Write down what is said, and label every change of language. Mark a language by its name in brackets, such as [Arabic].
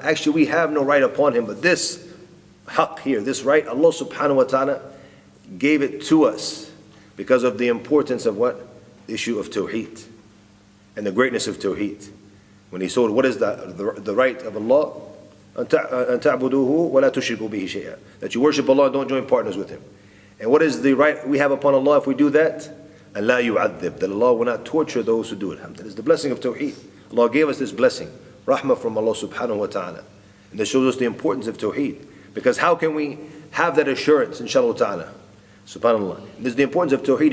[English] Actually, we have no right upon him, but this haqq here, this right, Allah subhanahu wa ta'ala gave it to us because of the importance of what? The issue of Tawheed and the greatness of Tawheed. When he told, what is the right of Allah? [Arabic] أن تعبدوه ولا تشركوا به شيئا. [English] That you worship Allah and don't join partners with Him. And what is the right we have upon Allah if we do that? [Arabic] أن لا يعذب. [English] That Allah will not torture those who do it. That is the blessing of Tawheed. Allah gave us this blessing. Rahmah from Allah subhanahu wa ta'ala. And this shows us the importance of Tawheed. Because how can we have that assurance, inshallah ta'ala? Subhanallah. And this is the importance of Tawheed.